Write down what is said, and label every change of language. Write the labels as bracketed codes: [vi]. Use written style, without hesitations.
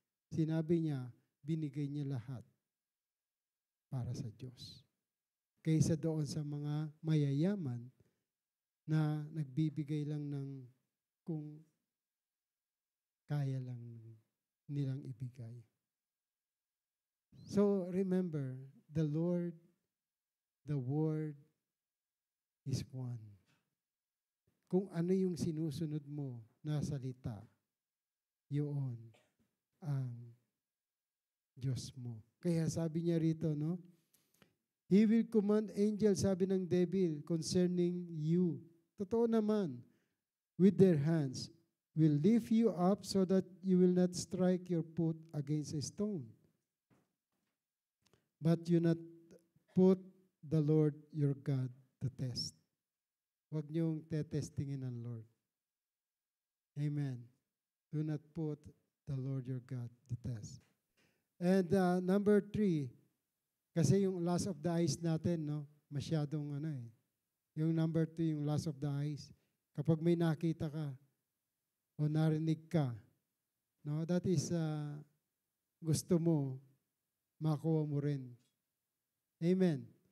[tl] Sinabi niya, binigay niya lahat para sa Diyos. Kaysa doon sa mga mayayaman na nagbibigay lang ng kung kaya lang nilang ibigay. [en] So remember, the Lord, the Word is one. [tl] Kung ano yung sinusunod mo na salita, yun ang Diyos mo. Kaya sabi niya rito, no? [en] He will command angels, [tl] sabi ng [en] devil, concerning you. [tl] Totoo naman, [en] with their hands, will lift you up so that you will not strike your foot against a stone. But you not put the Lord your God to test. [tl] Huwag niyong tetestingin ang Lord. Amen. [en] Do not put the Lord your God to test. And number 3, [tl] kasi yung [en] lust of the eyes [tl] natin, no, masyadong yung [en] number 2, [tl] yung [en] lust of the eyes. [tl] Kapag may nakita ka o narinig ka, no, [en] that is [tl] gusto mo, makuha mo rin. Amen.